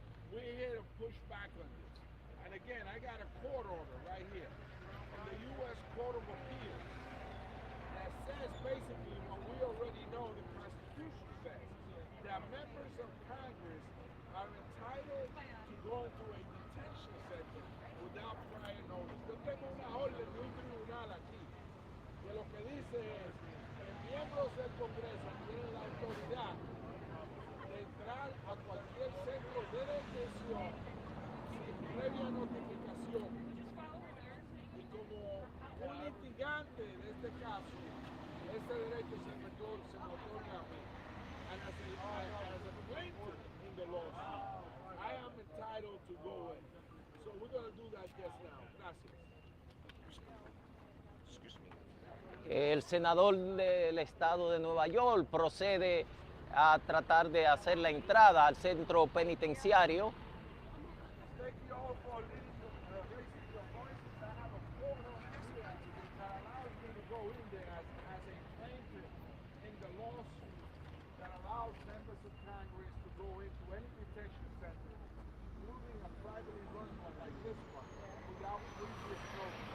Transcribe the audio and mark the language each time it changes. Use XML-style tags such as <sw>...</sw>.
<en>We're here to push back on this. And again, I got a court order right here from the U.S. Court of Appeals that says basically what we already know the Constitution says, that members of Congress are entitled to go to a detention center without prior notice.</en> <es>Yo tengo una orden de un tribunal aquí que lo que dice es que miembros del Congreso tienen la autoridad de entrar a cualquier centro de detención sin previa notificación. Y como un litigante de este caso, ese derecho se me otorga a mí.</es> <en>And as a plaintiff in the lawsuit, I am entitled to go in. So we're going to do that just now.</en> <es>Gracias. El senador del estado de Nueva York procede a tratar de hacer la entrada al centro penitenciario.</es> <en>Thank you all for raising your voices. I have a court order here that allows me to go in there as a plaintiff in the lawsuit that allows members of Congress to go into any detention center, including a privately run one like this one, without previous notice.</en>